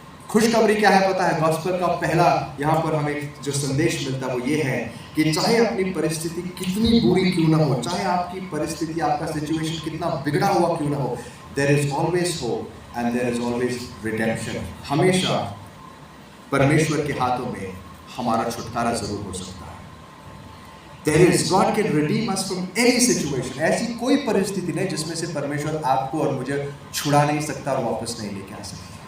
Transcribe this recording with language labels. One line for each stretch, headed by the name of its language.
Hindi: खुशखबरी क्या है पता है? गॉस्पेल का पहला यहाँ पर हमें जो संदेश मिलता है वो ये है कि चाहे अपनी परिस्थिति कितनी बुरी क्यों ना हो, चाहे आपकी परिस्थिति, आपका सिचुएशन कितना बिगड़ा हुआ क्यों ना हो,
English: There is always hope and there is always redemption.
Hindi: हमेशा परमेश्वर के हाथों में हमारा छुटकारा जरूर हो सकता है।
English: There is God can redeem us from any situation।
Hindi: ऐसी कोई परिस्थिति नहीं जिसमें से परमेश्वर आपको और मुझे छुड़ा नहीं सकता और वापस नहीं लेके आ सकता।